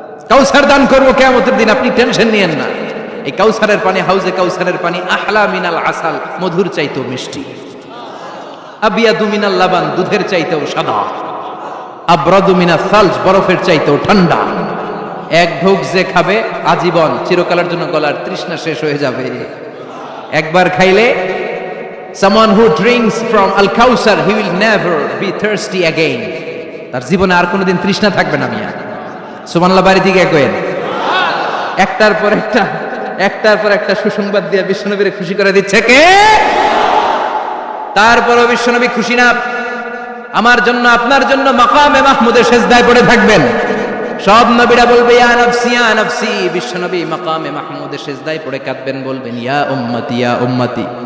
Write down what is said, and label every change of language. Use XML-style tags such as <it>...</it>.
<bn>কাউসার দান করব কিয়ামতের দিন, আপনি টেনশন নিয়েন না। এই কাউসারের পানি, হাউজে কাউসারের পানি</bn> <ar>আহলা মিনাল আসাল,</ar> <bn>মধুর চাইতেও মিষ্টি।</bn> <ar>আবিয়াদু মিনাল লাবান,</ar> <bn>দুধের চাইতেও সাদা।</bn> <ar>আবরাদু মিনাস সালজ,</ar> <bn>বরফের চাইতেও ঠান্ডা। এক ঢোক যে খাবে আজীবন, চিরকালের জন্য গলার তৃষ্ণা শেষ হয়ে যাবে। একবার খাইলে</bn> <en>someone who drinks from al kausar he will never be thirsty again,</en> <bn>তার জীবনে আর কোনোদিন তৃষ্ণা থাকবে না। মিয়া সুবহানাল্লাহ বাড়ি থেকে কইেন। একটার পর একটা সুসংবাদ দিয়ে বিশ্বনবীরে খুশি করে দিচ্ছে কে? তারপরও বিশ্বনবী খুশি না। আমার জন্য, আপনার জন্য মাকামে মাহমুদে সেজদায় পড়ে থাকবেন। সব নবীরা বলবে</bn> <ar>ইয়া নাফসি ইয়া নাফসি,</ar> <bn>বিশ্বনবী মাকামে মাহমুদে সেজদায় পড়ে কাঁদবেন, বলবেন</bn> <ar>ইয়া উম্মতি ইয়া উম্মতি।</ar>